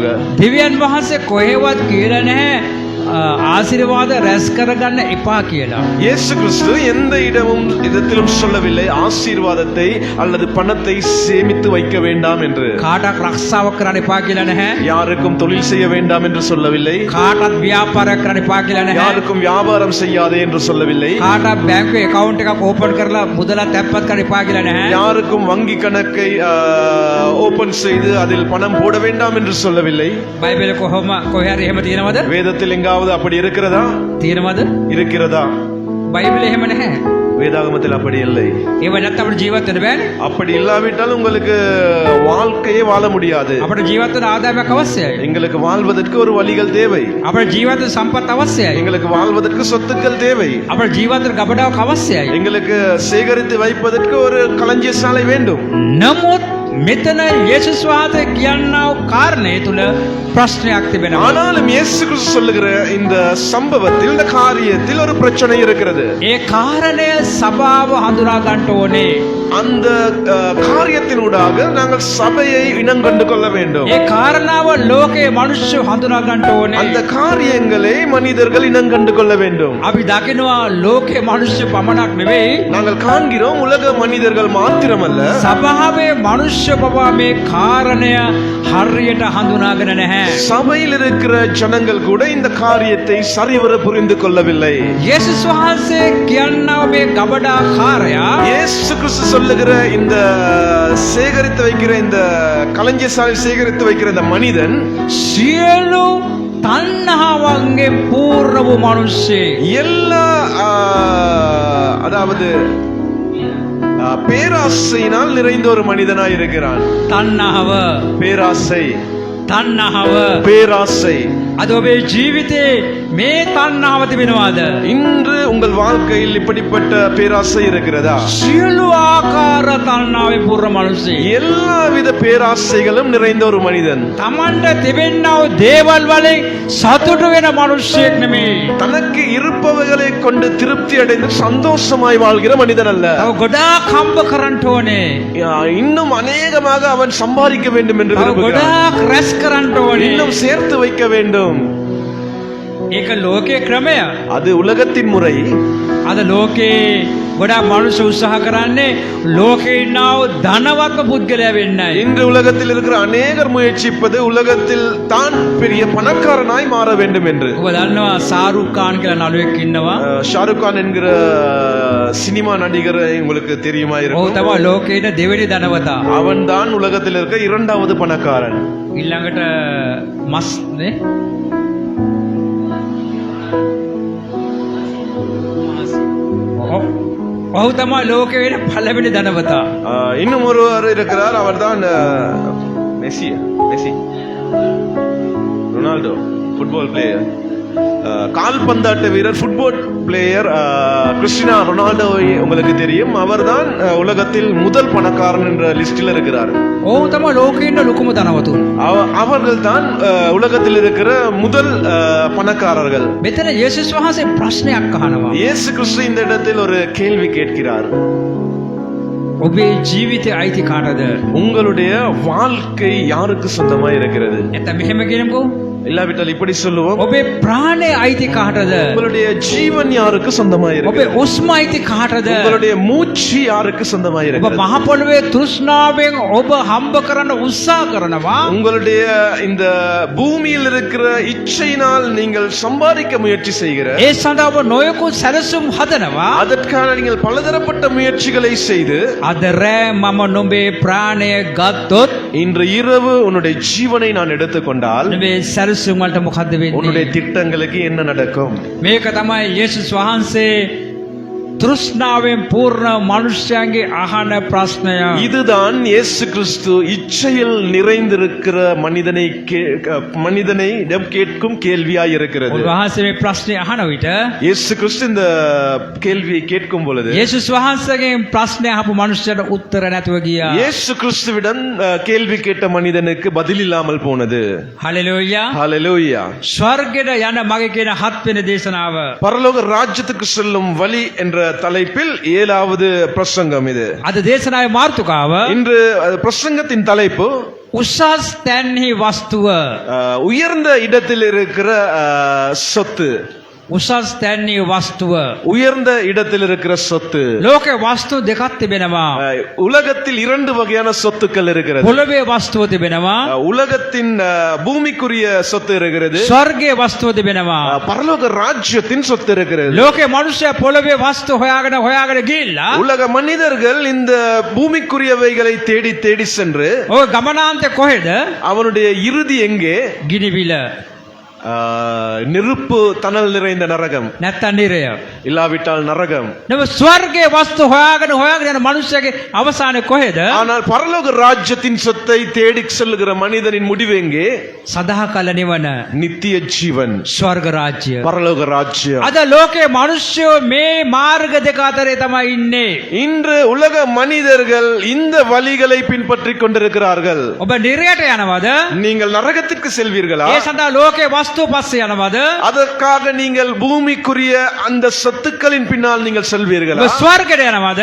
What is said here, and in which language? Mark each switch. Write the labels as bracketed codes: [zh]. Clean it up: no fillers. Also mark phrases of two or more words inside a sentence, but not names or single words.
[si] දෙවියන් වහන්සේ කොහෙවත් කියලා නැහැ ආශිර්වාද රැස් කරගන්න එපා කියලා. [ta] இயேசு கிறிஸ்து எந்த இடத்திலும் சொல்லவில்லை ஆசீர்வாதத்தை அல்லது பணத்தை சேமித்து வைக்க வேண்டாம் என்று. [si] කාටවත් රක්ෂාවක් කරන්න එපා කියලා නැහැ. [ta] யாருக்கும் தொழில் செய்ய வேண்டாம் என்று சொல்லவில்லை. [si] කාටවත් ව්‍යාපාරයක් කරන්න එපා කියලා නැහැ. [ta] யாருக்கும் வியாபாரம் செய்யாதே என்று சொல்லவில்லை. [si] කාටවත් බැංකුවේ account එකක් open කරලා මුදලක් තැන්පත් කරන්න එපා කියලා නැහැ. [ta] யாருக்கும் வங்கி கணக்கை ஓபன் செய்து அதில் பணம் போட வேண்டாம் என்று சொல்லவில்லை. [si] බයිබලෙ කොහේ හරි එහෙම තියෙනවද? [ta] வேதத்தில் எங்காவது அப்படி இருக்கிறதா? [si] තියෙනවද? [ta] இருக்கிறதா? [si] බයිබලෙ එහෙම නැහැ. [ta] வேதாகமத்தில் அப்படி இல்லை. [si] ඒව නැත්නම් අපිට ජීවත් වෙන්න බෑනේ. [ta] அப்படி இல்லாவிட்டால் உங்களுக்கு வாழ்க்கையே வாழ முடியாது. [si] අපිට ජීවත් වෙන්න ආදායමක් අවශ්‍යයි. [ta] எங்களுக்கு வாழ்வதற்கு ஒரு வழிகள் தேவை. [si] අපිට ජීවත් වෙන්න සම්පත් අවශ්‍යයි. [ta] எங்களுக்கு வாழ்வதற்கு சொத்துக்கள் தேவை. [si] අපිට ජීවත් වෙන්න ගබඩාවක් අවශ්‍යයි. [ta] எங்களுக்கு சேகரித்து வைப்பதற்கு ஒரு களஞ்சிய சாலை வேண்டும். [si] නමුත් මෙතන යේසුස් වහන්සේ කියනා වූ කාරණේ තුල ප්‍රශ්නයක් තිබෙනවා. [ta] ஆனாலும் இயேசு கிறிஸ்து சொல்லுகிற இந்த சம்பவத்தில் இந்த காரியத்தில் ஒரு பிரச்சனை இருக்கிறது. [si] ඒ කාරණය සභාව හඳුනා ගන්න ඕනේ. [ta] அந்த காரியத்தினூடாக நாங்கள் சபையை இனங்கண்டு கொள்ள வேண்டும். [si] ඒ කාරණාව ලෝකේ මිනිස්සු හඳුනා ගන්න ඕනේ. [ta] அந்த காரியங்களை மனிதர்கள் இனங்கண்டு கொள்ள வேண்டும். [si] අපි දකිනවා ලෝකේ මිනිස්සු පමණක් නෙවෙයි, [ta] நாங்கள் காண்கிறோம் உலக மனிதர்கள் மாத்திரமல்ல [si] සභාවේ මිනිස්සු පවා මේ කාරණය හරියට හඳුනාගෙන නැහැ. [ta] சபையில் இருக்கிற ஜனங்கள் கூட இந்த காரியத்தை சரிவர புரிந்து கொள்ளவில்லை. [si] යේසුස් වහන්සේ කියනා මේ ගබඩා කාර්යය [ta] இயேசு கிறிஸ்து சொல்லுகிற இந்த சேகரித்து வைக்கிற இந்த களஞ்சிய சாலை சேகரித்து வைக்கிற இந்த மனிதன் [si] සියලු තණ්හාවන්ගේ පූර්ණ වූ මිනිස්සෙක්. [ta] எல்லா அதாவது பேராசையினால் நிறைந்த ஒரு மனிதனாய் இருக்கிறான். [si] තණ්හාව [ta] பேராசை [si] තණ්හාව [ta] பேராசை [si] අද ඔබේ ජීවිතේ මේ තණ්හාව තිබෙනවාද? [ta] இன்று உங்கள் வாழ்க்கையில் இப்படிப்பட்ட பேராசை இருக்கிறதா? [si] සියලු ආකාර තණ්හාවේ පුරන මිනිසෙක්. [ta] எல்லாவித பேராசைகளும் நிறைந்த ஒரு மனிதன். [si] තමන්ට තිබෙන්නා වූ දේවල් වලින් සතුටු වෙන මිනිසෙක් නෙමෙයි. [ta] தனக்கு இருப்பவைகளை கொண்டு திருப்தி அடைந்து சந்தோஷமாய் வாழ்கிற மனிதன் அல்ல. [si] තව ගොඩාක් හම්බ කරන්න ඕනේ. [ta] இன்னும் அநேகமாக அவன் சம்பாதிக்க வேண்டும் என்று [si] තව [ta] விரும்புகிறான். [si] ගොඩාක් රැස් කරන්න ඕනේ. [ta] இன்னும் சேர்த்து வைக்க வேண்டும். [si] ඒක ලෝකේ ක්‍රමය. [ta] அது உலகத்தின் முறை. [si] අද ලෝකේ ගොඩාක් මිනිස්සු උත්සාහ කරන්නේ ලෝකේ ඉන්නා වූ ධනවත්ම පුද්ගලයා වෙන්නයි. [ta] இன்று உலகத்தில் இருக்கிற அநேகர் முயற்சிப்பது உலகத்தில் தான் பெரிய பணக்காரனாய் மாற வேண்டும் என்று. [si] ඔබ දන්නවා ஷாருக் கான் කියලා නළුවෙක් ඉන්නවා. [ta] ஷாருக் கான் என்கிற சினிமா நடிகர் உங்களுக்கு தெரியுமா [si] ඔහු [ta] இருக்கும். [si] තමයි ලෝකේ ඉන්න දෙවෙනි ධනවතා. [ta] அவன் தான் உலகத்தில் இருக்க இரண்டாவது பணக்காரன். [si] ඊළඟට මස් නේ ඔහු තමයි ලෝකේ වෙන පළවෙනි ධනවතා. [ta] இன்னும் ஒருவர் இருக்கிறார். அவர்தான் மெஸ்ஸி. [en] Ronaldo football player. [ta] கால்பந்தாட்ட வீரர், [en] football player [ta] கிறிஸ்டினா ரொனால்டோவை உங்களுக்கு தெரியும். அவர்தான் உலகத்தில் முதல் பணக்காரன் என்ற லிஸ்டில் இருக்கிறார். [si] ඔහු තමයි ලෝකේ ඉන්න ලොකුම ධනවතුන්. [ta] அவர்கள் தான் உலகத்தில் இருக்கிற முதல் பணக்காரர்கள். [si] මෙතන යේසුස් වහන්සේ ප්‍රශ්නයක් අහනවා. [ta] இயேசு கிறிஸ்து இந்த இடத்தில் ஒரு கேள்வி கேட்கிறார். [si] ඔබේ ජීවිතේ අයිති කාටද? [ta] உங்களுடைய வாழ்க்கை யாருக்கு சொந்தமா இருக்கிறது? [si] නැත්නම් මෙහෙම කියනකෝ [ta] இல்லாவிட்டால் இப்படி சொல்லுவோம், [si] ඔබේ ප්‍රාණය අයිති කාටද? [ta] உங்களுடைய ஜீவன் யாருக்கு சொந்தமா [si] ඔබේ [ta] இருக்கிறது? [si] උස්ම අයිති කාටද? [ta] உங்களுடைய மூச்சு யாருக்கு சொந்தமா [si] ඔබ [ta] இருக்கிறது? [si] මහ පොළවේ තෘෂ්ණාවෙන් ඔබ හම්බ කරන්න උත්සාහ කරනවා. [ta] உங்களுடைய இந்த பூமியில் இருக்கிற இச்சையினால் நீங்கள் சம்பாதிக்க முயற்சி செய்கிற, [si] ඒ සඳහා ඔබ නොයෙකුත් සැලසුම් හදනවා. [ta] அதற்கான நீங்கள் பலதரப்பட்ட முயற்சிகளை செய்து [si] අද රෑ මම නොබේ ප්‍රාණය ගත්තොත් [ta] இன்று இரவு உன்னுடைய ஜீவனை நான் எடுத்துக்கொண்டால் [si] නොබේ සැලසුම් වලට මොකද්ද [ta] உன்னுடைய [si] වෙන්නේ? [ta] திட்டங்களுக்கு என்ன நடக்கும்? [si] මේක තමයි යේසුස් වහන්සේ තෘෂ්ණාවෙන් පූර්ණ මනුෂ්‍යයන්ගේ අහන ප්‍රශ්නය. [ta] இதுதான் இயேசு கிறிஸ்து இச்சையில் நிறைந்திருக்கிற மனிதனை கேட்கும் கேள்வியாய் இருக்கிறது. [si] උන්වහන්සේ මේ ප්‍රශ්නේ අහන විට [ta] இயேசு கிறிஸ்து இந்த கேள்வியை கேட்கும் பொழுது [si] යේසුස් වහන්සේගෙන් ප්‍රශ්නේ අහපු මනුෂ්‍යයට උත්තර නැතුව ගියා. [ta] இயேசு கிறிஸ்துவிடம் கேள்வி கேட்ட மனிதனுக்கு பதில் இல்லாமல் போனது. [si] හලෙලූයා. [ta] ஹalleluya. [si] ස්වර්ගයට යන මගේ කියන 7 වෙනි දේශනාව. [ta] பரலோக ராஜ்யத்துக்கு செல்லும் வழி என்ற தலைப்பில் 7வது பிரசங்கம் இது. [si] අද දේශනාවේ මාතෘකාව [ta] இன்று பிரசங்கத்தின் தலைப்பு [si] උසස් තැන්හි වස්තුව. [ta] உயர்ந்த இடத்தில் இருக்கிற சொத்து. [si] උසස් තැන්හි වස්තුව. [ta] உயர்ந்த இடத்தில் இருக்கிற சொத்து. [si] ලෝකේ වස්තු දෙකක් තිබෙනවා. [ta] உலகத்தில் 2 வகையான சொத்துக்கள் இருக்கிறது. [si] පොළවේ වස්තුව තිබෙනවා. [ta] உலகத்தின் பூமிக்குரிய சொத்து இருக்கிறது. [si] ස්වර්ගයේ වස්තුව තිබෙනවා. [ta] பரலோக ராஜ்யத்தின் சொத்து இருக்கிறது. [si] ලෝකේ මිනිස්සු පොළවේ වස්තු හොයාගෙන ගිහිල්ලා [ta] உலக மனிதர்கள் இந்த பூமிக்குரியவைகளை தேடி தேடி சென்று [si] ඔය ගමනාන්තේ කොහෙද? [ta] அவனுடைய இறுதி எங்கே? [si] ගිනිවිල. [ta] நெருப்பு தணல் நிறைந்த நரகம், [si] නැත්තම් නිරය. [ta] இல்லாவிட்டால் நரகம். [si] නම ස්වර්ගයේ වස්තු හොයාගෙන යන මිනිස්සගේ අවසානයේ කොහෙද? [ta] ஆனால் பரலோக ராஜ்யத்தின் சொத்தை தேடி செல்லுகிற மனிதனின் முடிவு எங்கே? [si] සදාකල නිවන. [ta] நித்திய ஜீவன், [si] ස්වර්ග රාජ්‍ය. [ta] பரலோக ராஜ்யம். [si] අද ලෝකේ මිනිස්සු මේ මාර්ග දෙක අතරේ තමයි ඉන්නේ. [ta] இன்று உலக மனிதர்கள் இந்த வழிகளை பின்பற்றிக் கொண்டிருக்கிறார்கள். [si] ඔබ නිරයට යනවද? [ta] நீங்கள் நரகத்திற்கு செல்வீர்களா? [si] ඒ සඳහා ලෝකේ වස්තු පස්සේ යනවද? [ta] அதற்காக நீங்கள் பூமிக்குரிய அந்த சொத்துக்களின் பின்னால் நீங்கள் [si] ඔබ [ta] செல்வீர்களா? [si] ස්වර්ගයට යනවද?